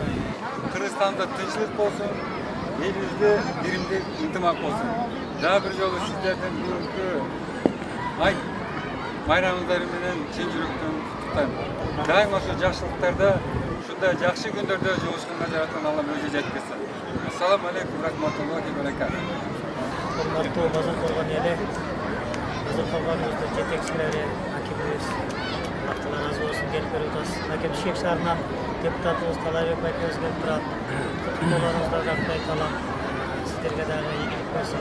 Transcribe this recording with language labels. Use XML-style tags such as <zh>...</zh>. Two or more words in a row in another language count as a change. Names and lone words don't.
<ky>Кыргызстанда тынччылык болсун. Элибизде биримдик ынтымак болсун. Дагы бир жолу сиздердин бүгүнкү айт майрамыңдар менен чын жүрөктөн куттуктайм. Дайыма ошо жакшылыктарда, ушундай жакшы күндөрдө жолугушканга жараткан Аллам өзү жеткирсин.</ky> <ar>السلام عليكم، ورحمة الله وبركاته.</ar> <ky>Урматтуу Базаркоргон эли, Базаркоргонубуздун жетекчилери, акимибиз, Аллах Таала разы болсун келип берип атасыз. Аке Бишкек шаарынан депутатыбыз Талайбек байкебиз келип турат. Куттуктоолоруңуздар жактай калам. Сиздерге дагы ийгилик берсин.</ky>